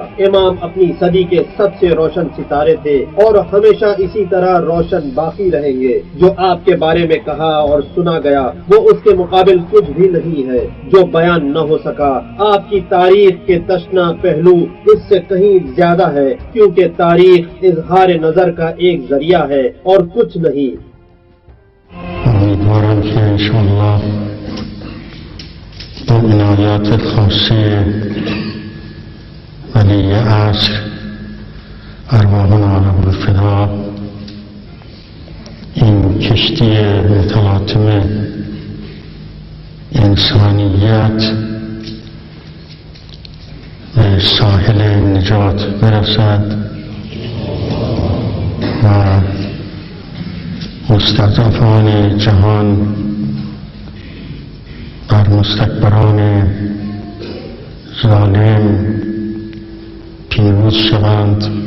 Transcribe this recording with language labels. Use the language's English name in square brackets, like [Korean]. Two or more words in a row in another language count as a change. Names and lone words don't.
[Urdu] امام اپنی صدی کے سب سے روشن ستارے تھے اور ہمیشہ اسی طرح روشن باقی رہیں گے۔ جو آپ کے بارے میں کہا اور سنا گیا وہ اس کے مقابل کچھ بھی نہیں ہے جو بیان نہ ہو سکا۔ آپ کی تاریخ کے تشنا پہلو اس سے کہیں زیادہ ہے، کیونکہ تاریخ اظہار نظر کا ایک ذریعہ ہے اور کچھ نہیں۔ [Persian] امیدوارم که انشاءالله با عنایات خاصه ولی عصر [Arabic] ارواحنا له الفدا [Persian] این کشتی متلاطم انسانیت به ساحل نجات برسد و مستضعفان جهان بر مستکبران ظالم پیروز شوند.